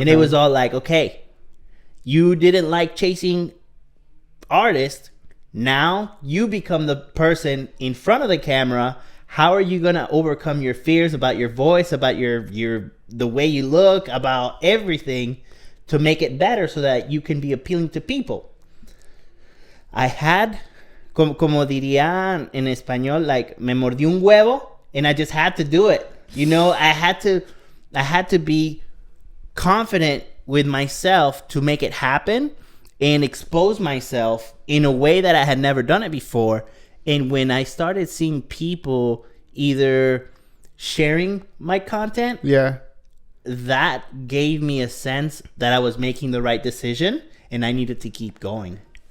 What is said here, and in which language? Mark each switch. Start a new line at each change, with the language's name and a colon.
English: And it was all like, okay, you didn't like chasing artists. Now you become the person in front of the camera. How are you going to overcome your fears about your voice, about the way you look, about everything to make it better so that you can be appealing to people? I had,
Spanish: como dirían en español,
English: like
Spanish: me mordió un huevo,
English: and I just had to do it. You know, I had to be confident with myself to make it happen and expose myself in a way that I had never done it before. And when I started seeing people either sharing my content, that gave me a sense that I was making the right decision and I needed to keep going.